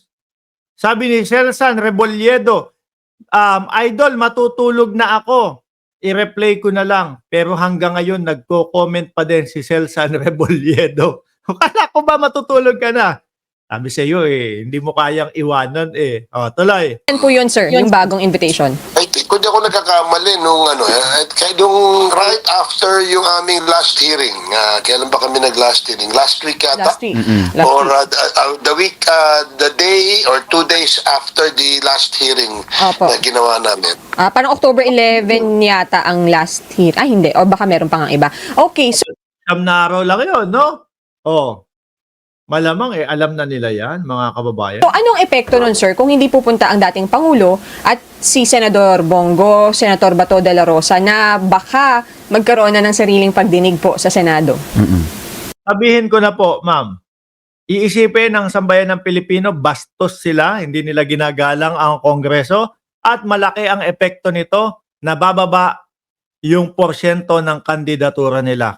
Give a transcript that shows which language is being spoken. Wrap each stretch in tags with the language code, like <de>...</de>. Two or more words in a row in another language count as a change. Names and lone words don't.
<tl>Sabi ni Celsan Rebolledo, Idol, matutulog na ako. I-replay ko na lang. Pero hanggang ngayon, nagko-comment pa din si Celsan Rebolledo. Kala ko ba matutulog ka na? Sabi sa iyo hindi mo kayang iwanan O, tuloy. Yan po yun, sir, yung bagong invitation.</tl> <en>I think,</en> <tl>kung di ako nagkakamali nung</tl> <en>right after</en> <tl>yung aming</tl> <en>last hearing,</en> <tl>kailan ba kami nag-</tl> <en>last hearing? Last week</en> <tl>yata?</tl> <en>Last week. Or the week, the day or 2 days after the last hearing</en> <tl>Opo. na ginawa namin. Parang October 11 yata ang</tl> <en>last hearing.</en> <tl>Hindi. O baka meron pang iba.</tl> <en>Okay, so</en> <tl>Siyam na araw lang yun, no? Malamang alam na nila yan, mga kababayan. anong epekto nun, sir, kung hindi pupunta ang dating Pangulo at si Senador Bongo, Senator Bato de la Rosa na baka magkaroon na ng sariling pagdinig po sa Senado? Sabihin ko na po, ma'am, iisipin ng sambayan ng Pilipino, bastos sila, hindi nila ginagalang ang Kongreso at malaki ang epekto nito na bababa yung porsyento ng kandidatura nila.</tl>